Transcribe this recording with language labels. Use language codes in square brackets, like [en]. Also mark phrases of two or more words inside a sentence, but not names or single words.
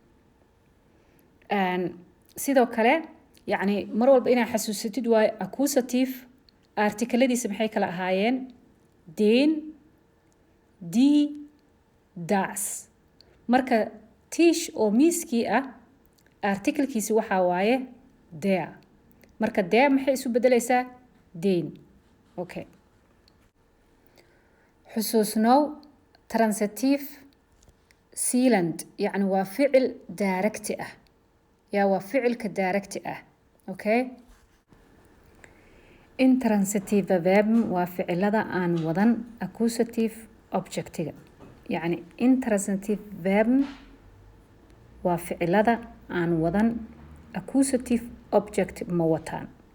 [so] sidoo kale yacni mar walba inaad xasuusatid waaye accusative artikeladiisa maxay kala ahaayeen [de] den die das [so] marka Tisch oo miiskii ah artikelkiisi waxaa waaye der marka der maxay isu bedelaysaa den okay xusuusnow transitive silent yacni waa ficil directi ah yaa waa ficilka directi ah okay [de] intransitive Verben [so] waa ficilada aan wadan accusative objectiga yacni [de] intransitive Verben [so] waa ficilada aan wadan accusative object ma wataan